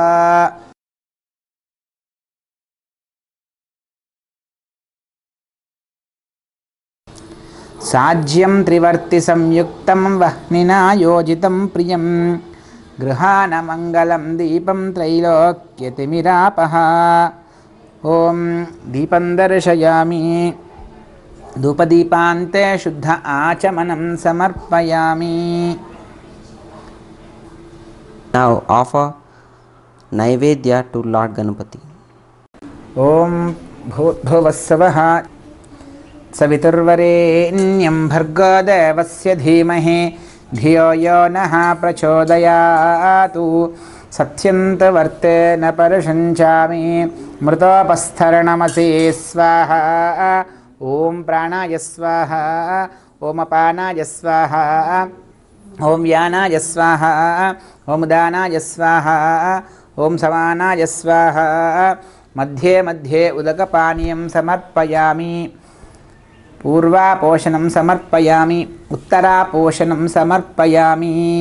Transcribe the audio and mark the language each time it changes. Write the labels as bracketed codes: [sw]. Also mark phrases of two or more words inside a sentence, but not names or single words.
[sa] साज्यं त्रिवर्तिसंयुक्तं वह्निना योजितं प्रियं गृहाण मङ्गलं दीपं त्रैलोक्यतिमिरापः. ॐ दीपं दर्शयामि. धूपदीपान्ते शुद्ध आचमनं समर्पयामि. [en] Now offer Naivedya to Lord Ganapati. [sa] ॐ भूर्भुवस्सवः सवितुर्वरेण्यं भर्गो देवस्य धीमहि धियो यो नः प्रचोदयातु. सत्यन्तवर्तेन परशञ्चामि मृतोपस्थरणमसि स्वाहा. ॐ प्राणाय स्वाहा ॐ अपानाय स्वाहा ఓం వ్యానాయ స్వాహ, ఓం ఉదానాయ స్వాహ, ఓం సమానాయ స్వాహ. మధ్యే మధ్యే ఉదకపానీయం సమర్పయామి. పూర్వాపోషణం సమర్పయామి, ఉత్తరాపోషణం సమర్పయామి.